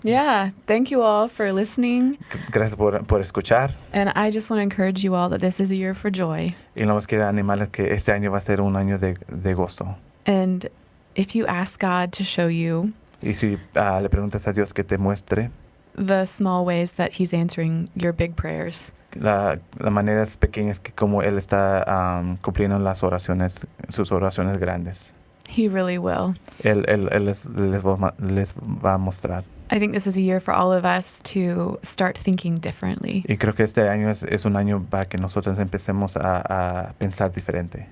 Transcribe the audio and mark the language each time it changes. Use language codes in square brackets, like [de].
[en] Yeah, thank you all for listening. [es] Gracias por escuchar. [en] And I just want to encourage you all that this is a year for joy. [es] Y no más quiero animarles que este año va a ser un año de gozo. [en] And if you ask God to show you [es] Y si le preguntas a Dios que te muestre [en] the small ways that He's answering your big prayers, [es] las maneras pequeñas que como Él está cumpliendo sus oraciones grandes, [en] He really will. [es] Él les va a mostrar. [en] I think this is a year for all of us to start thinking differently [es] Y creo que este año es un año para que nosotros empecemos a pensar diferente